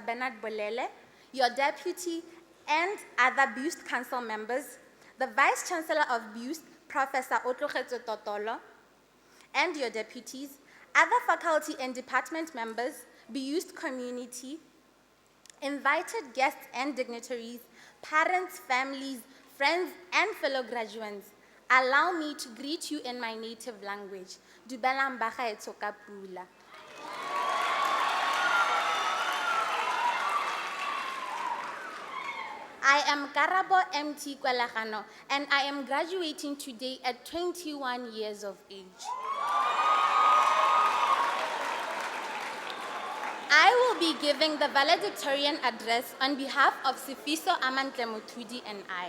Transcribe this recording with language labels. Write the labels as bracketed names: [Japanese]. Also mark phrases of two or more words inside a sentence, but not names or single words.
[English] Bernard Bolele, your Deputy and other BIUST Council members, the Vice Chancellor of BIUST, Professor Otlogetse Totolo, and your deputies, other faculty and department members, BIUST community, invited guests and dignitaries, parents, families, friends, and fellow graduates, allow me to greet you in my native language. [Tswana] Dumelang bagaetsho ka pula. [English] I am Karabo MT Kwelehano, and I am graduating today at 21 years of age. I will be giving the valedictorian address on behalf of Sifiso Amantle Motudi and I.